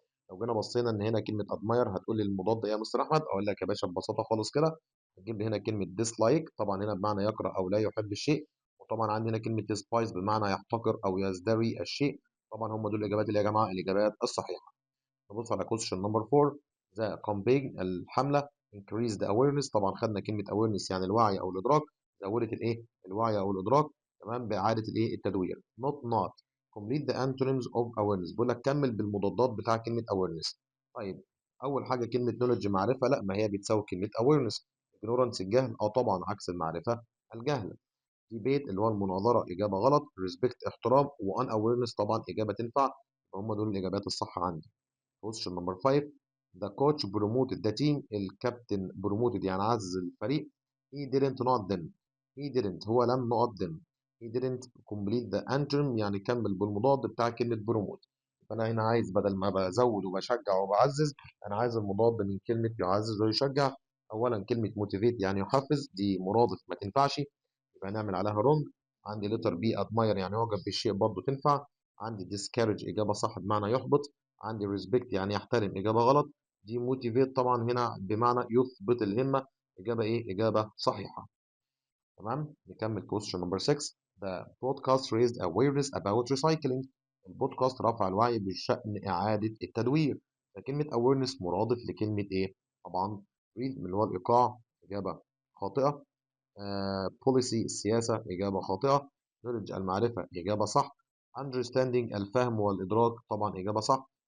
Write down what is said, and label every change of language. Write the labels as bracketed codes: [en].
[ar] لو جينا بصينا ان هنا كلمة admire هتقول لي المضاد ايه يا مستر احمد؟ اقول لك يا باشا ببساطة خالص كده، هتجيب لي هنا كلمة dislike، طبعا هنا بمعنى يكره او لا يحب الشيء. وطبعا عندنا كلمة despise بمعنى يحتقر او يزدري الشيء. طبعا هم دول الاجابات اللي يا جماعة الاجابات الصحيحة. [en] نبص على question number 4. the campaign [ar] الحملة [en] increase the awareness. [ar] طبعا خدنا كلمة awareness يعني الوعي أو الإدراك، زودت الإيه؟ الوعي أو الإدراك، تمام، بإعادة الإيه؟ التدوير. [en] not complete the antonyms of awareness. [ar] بيقول لك كمل بالمضادات بتاع كلمة awareness. طيب أول حاجة كلمة knowledge معرفة، لا ما هي بتساوي كلمة awareness. ignorance الجهل، طبعا عكس المعرفة الجهل. debate اللي هو المناظرة إجابة غلط. respect احترام، و unawareness طبعا إجابة تنفع. هم دول الإجابات الصح عندي. [en] question number 5. the coach promoted the team. [ar] الكابتن promoted يعني عزز الفريق. [en] he didn't not them. he didn't [ar] هو لم [en] not them. he didn't complete the antonym [ar] يعني كمل بالمضاد بتاع كلمة promote. فأنا هنا عايز بدل ما بزود وبشجع وبعزز، أنا عايز المضاد من كلمة يعزز ويشجع. أولا كلمة motivate يعني يحفز، دي مرادف ما تنفعش، يبقى نعمل عليها wrong. عندي letter B admire يعني يعجب بالشيء برضه تنفع. عندي discourage إجابة صح بمعنى يحبط. عندي respect يعني يحترم، إجابة غلط. دي motivate طبعا هنا بمعنى يثبت الهمة، إجابة إيه؟ إجابة صحيحة. تمام، نكمل [en] question number 6. The podcast raised awareness about recycling. [ar] البودكاست رفع الوعي بشأن إعادة التدوير. فكلمة awareness مرادف لكلمة إيه؟ طبعا read اللي هو الإيقاع، إجابة خاطئة. policy السياسة، إجابة خاطئة. knowledge المعرفة، إجابة صح. understanding الفهم والإدراك، طبعا إجابة صح.